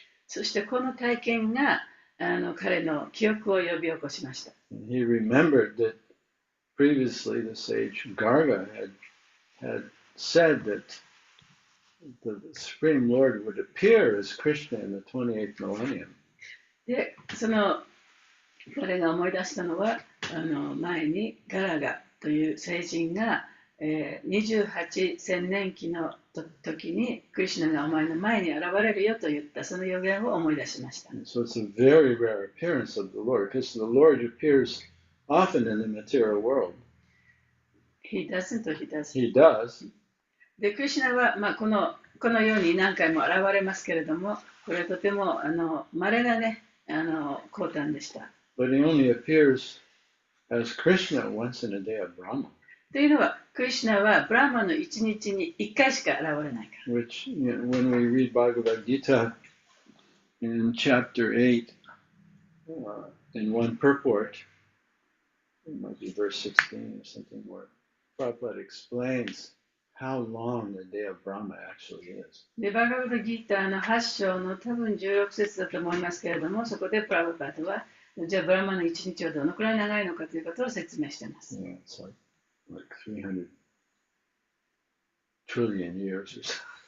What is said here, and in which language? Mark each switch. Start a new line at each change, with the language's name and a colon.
Japanese: そしてこの体験が彼の記憶を呼び起こしました。
English: And he remembered that previously the sage Garga had said that the Supreme Lord would appear as Krishna in the 28th millennium.
Japanese: で、その彼が思い出したのは、前にガラガという聖人が、28千年期の時にクリシュナがお前の前に現れるよと言ったその予言を思い出しました。
English: So it's a very rare appearance of the Lord, because the Lord appears often in the material world. He doesn't. He does.
Japanese: で、クリシュナは、このように何回も現れますけれども、これはとても稀なね、降誕でした。
English: But he only appears as Krishna once in a day of Brahma.
Japanese: というのは、クリシュナはブラマの一日に1回しか現れないから。
English: Which, when we read Bhagavad Gita in chapter 8, in one purport, it might be verse 16 or something, where Prabhupada explains how long the day of Brahma actually is.
Japanese: で、バガバダギーターの8章の多分16節だと思いますけれども、そこでプラブパートは、じゃあブラマの一日はどのくらい長いのかということを説明しています。
English: Yeah, it's like 300 trillion years or so.